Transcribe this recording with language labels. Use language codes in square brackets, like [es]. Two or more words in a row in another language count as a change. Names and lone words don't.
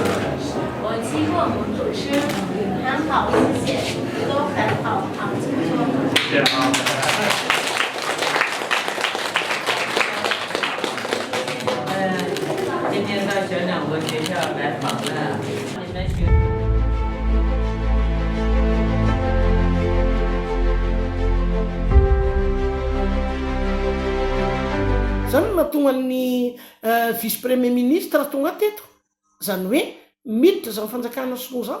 [zh] 我骑过摩托车。很好，谢谢，都很好，好，请坐。今天到小两国学校来访了，你们学。 [mg] Zany mahatonga ny [fr] vice premier ministre [mg] tonga teto, zany hoe miditra zany fanjakana sinoa zany